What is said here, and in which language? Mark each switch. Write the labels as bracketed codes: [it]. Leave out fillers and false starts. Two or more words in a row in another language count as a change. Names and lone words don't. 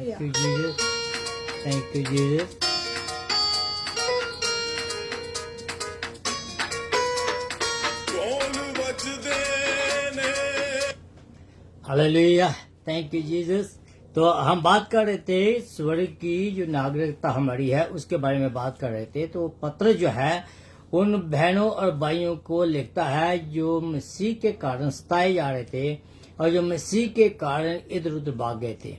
[en] hallelujah. you, Jesus. Thank you, Jesus. [pa] ਢੋਲ ਬਜਦੇ ਨੇ [en] Hallelujah, thank you Jesus. [hi] तो हम बात कर रहे थे स्वर्ग की जो नागरिकता हमारी है उसके बारे में बात कर रहे थे। तो पत्र जो है उन बहनों और भाइयों को लिखता है जो मसीह के कारण सताए जा रहे थे और जो मसीह के कारण इधर उधर भाग गए थे।